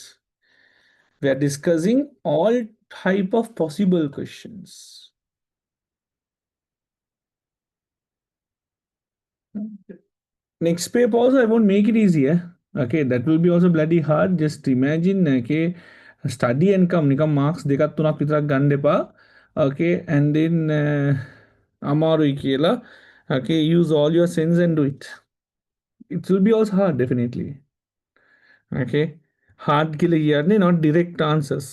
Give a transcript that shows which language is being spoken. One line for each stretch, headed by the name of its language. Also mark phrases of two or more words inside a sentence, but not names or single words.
English: We are discussing all type of possible questions. Next paper also I won't make it easier. Okay, that will be also bloody hard. Just imagine, okay, study and come නිකම් marks
Sinhala: දෙකක් තුනක් විතරක් ගන්න එපා.
English: Okay, and then
Sinhala: අමාරුයි කියලා.
English: Okay, use all your sense and do it. It will be also hard definitely. Okay, hard
Sinhala: කියලා කියන්නේ
English: not direct answers.